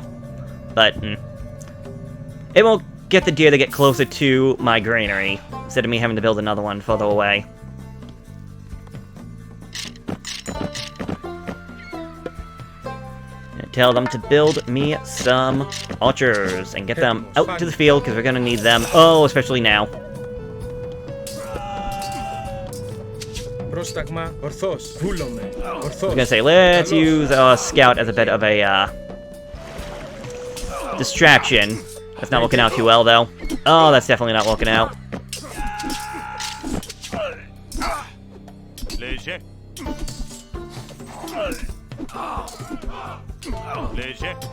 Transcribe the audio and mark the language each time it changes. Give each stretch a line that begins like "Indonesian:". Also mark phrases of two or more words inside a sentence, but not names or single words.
English: But, it won't get the deer to get closer to my granary, instead of me having to build another one further away. Tell them to build me some archers and get them out to the field because we're going to need them. Oh, especially now.
Greek: Πρόσταγμα. Ορθώς. Βούλομαι.
English: I was
Greek: Ορθώς.
English: gonna say, let's use our scout as a bit of a, distraction. That's not working out too well, though. Oh, that's definitely not working out. Léger. Léger.